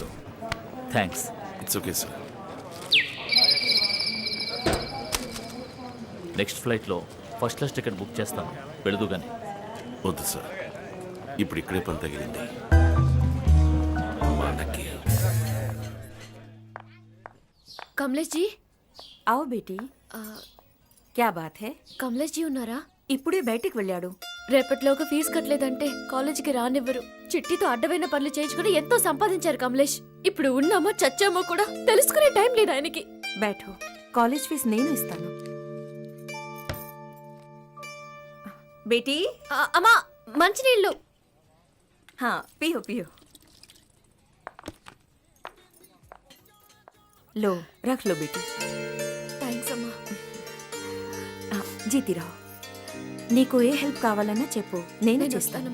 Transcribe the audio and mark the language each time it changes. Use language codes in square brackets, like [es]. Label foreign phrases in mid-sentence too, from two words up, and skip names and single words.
[te] థ్యాంక్స్. [en] it's okay sir. [te] నెక్స్ట్ ఫ్లైట్లో [en] first class ticket [te] బుక్ చేస్తాను. వెళదు కానీ. వద్దు సార్, ఇప్పుడు ఇక్కడే పని తగిలింది మనకి. కమలేష్ జీ [hi] आओ बेटी, क्या बात है? [te] కమలేష్ జీ ఉన్నారా? ఇప్పుడే బయటికి వెళ్ళాడు. రేపటిలోగా ఫీజు కట్టలేదంటే కాలేజీకి రానివ్వరు. చిట్టితో అడ్డమైన పనులు చేయించుకుని ఎంతో సంపాదించారు కమలేష్. ఇప్పుడు ఉన్నామో చచ్చామో కూడా తెలుసుకునే టైం లేదు ఆయనకి. बैठो, కాలేజ్ ఫీజు నేను ఇస్తాను. बेटी, అమ్మా మంచినీళ్ళు. [hi] हाँ पियो पियो. लो रख लो बेटी. [te] థ్యాంక్స్ అమ్మా. జీతి రావు, నీకు ఏ హెల్ప్ కావాలన్నా చెప్పు, నేను నేను చేస్తాను.